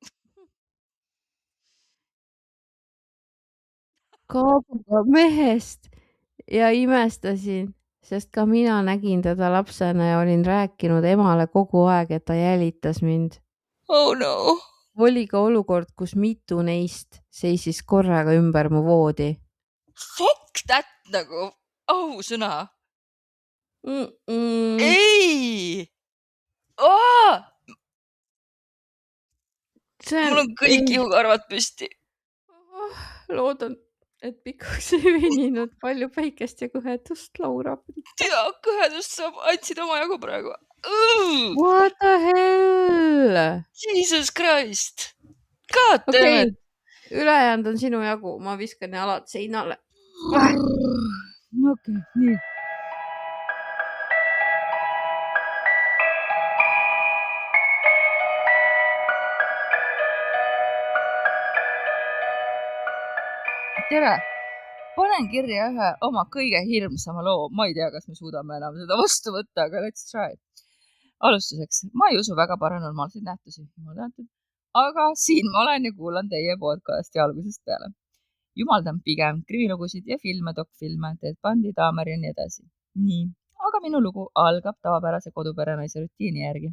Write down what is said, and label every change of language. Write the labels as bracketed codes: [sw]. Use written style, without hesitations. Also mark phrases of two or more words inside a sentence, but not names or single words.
[et] Kaabuga mehest ja imestasin, sest ka mina nägin teda lapsena ja olin rääkinud emale kogu aeg, et ta jälitas mind. [en] Oh no. [et] Oli ka olukord, kus mitu neist seisis korraga ümber mu voodi. [en] Fuck that [et] nagu sõna. Ei! Mul on kõik ihukarvad püsti. Loodan, et pikaks ei veninud palju päikest ja kõhedust, Laura. Ja kõhedust saab, andsid oma jagu praegu. [en] What the hell? Jesus Christ. God damn it. [et] Ülejäänud on sinu jagu. Ma viskan alad seinale. Okei, nii. Tere! Panen kirja ühe oma kõige hirmsama loo. Ma ei tea, kas me suudame enam seda vastu võtta, aga [en] let's try. [et] Alustuseks, ma ei usu väga paranormaalseid nähtusi, aga siin ma olen ja kuulan teie podcasti algusest peale. Jumaldan pigem krimilugusid ja filme, dokfilme, Ted Bundy, Dahmer ja nii edasi. Nii, aga minu lugu algab tavapärase koduperenaise rutiini järgi.